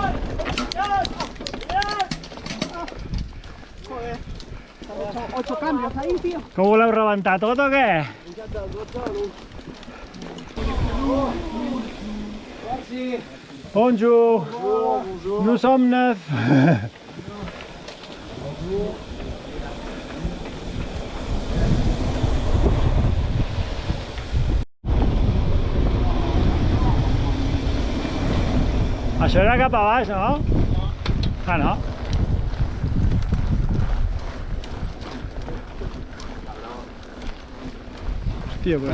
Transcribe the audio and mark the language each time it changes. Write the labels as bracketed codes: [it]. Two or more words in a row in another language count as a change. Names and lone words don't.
[es] Ocho cambios, [ca] Que ho voleu rebentar tot o què? [fr] Bonjour. Nous sommes neufs. [ca] Això era cap a baix, no? Ah, no? Hòstia, però...